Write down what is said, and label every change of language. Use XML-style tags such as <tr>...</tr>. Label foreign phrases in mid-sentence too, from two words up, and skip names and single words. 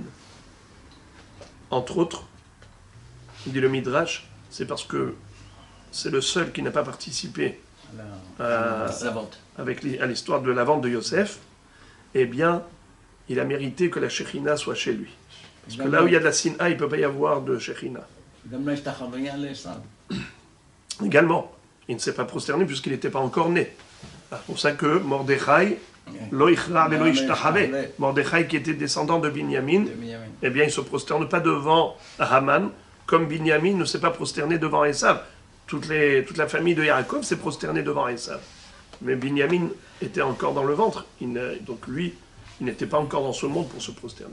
<fr>Entre autres, dit le Midrash, c'est parce que c'est le seul qui n'a pas participé à l'histoire de la vente de Yosef. Eh bien, il a mérité que la Shekhinah soit chez lui. Parce que là où il y a de la Sin'a, il ne peut pas y avoir de Shekhinah. Également, il ne s'est pas prosterné puisqu'il n'était pas encore né. C'est pour ça que Mordechai</fr> <he>לא יכרע ולא ישתחוה.</he> <fr>Mordechai qui était descendant de Binyamin, eh bien il ne se prosterne pas devant Haman, comme Binyamin ne s'est pas prosterné devant Esav. Toute la famille de Yaakov s'est prosternée devant Esav. Mais Binyamin était encore dans le ventre, donc lui, il n'était pas encore dans ce monde pour se prosterner.</fr>